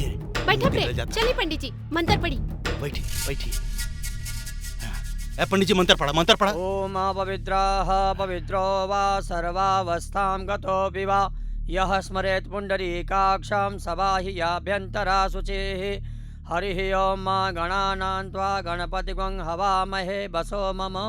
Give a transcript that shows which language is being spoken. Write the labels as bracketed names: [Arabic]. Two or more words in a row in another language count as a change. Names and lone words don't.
[Bhojpuri] बैठा प्रेम, चलिए पंडित जी मंत्र पढ़ी। बैठी बैठी। ए पंडित जी मंत्र पढ़ा, मंत्र पढ़ा। [Sanskrit] ओम पवित्रः पवित्रो वा सर्वावस्थां गतोऽपि वा यः स्मरेत् पुण्डरीकाक्षं सबाह्याभ्यन्तरा शुचिः। हरिः ओम मा गणानां त्वा गणपतिगं हवामहे वसो मम।